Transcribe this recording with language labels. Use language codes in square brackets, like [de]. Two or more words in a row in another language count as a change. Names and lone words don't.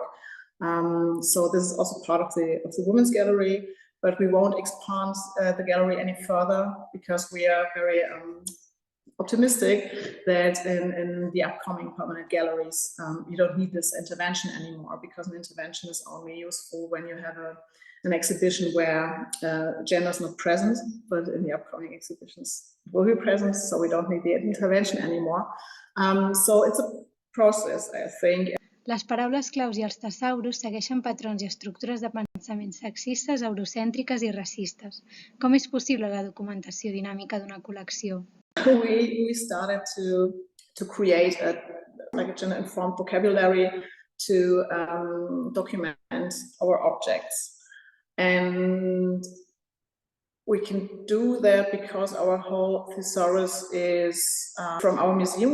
[en] So this is also part of the Women's Gallery, but we won't expand the gallery any further, because we are very optimistic that in the upcoming permanent galleries, you don't need this intervention anymore, because an intervention is only useful when you have an exhibition where gender is not present, but in the upcoming exhibitions it will be present, so we don't need the intervention anymore. So it's a process, I think. [ca] Les paraules claus i els tesaurus segueixen patrons i estructures de pensament sexistes, eurocèntriques i racistes. Com és possible la documentació dinàmica d'una col·lecció? [en] We started to create a gender-informed vocabulary to document our objects. And we can do that because our whole thesaurus is from our museum.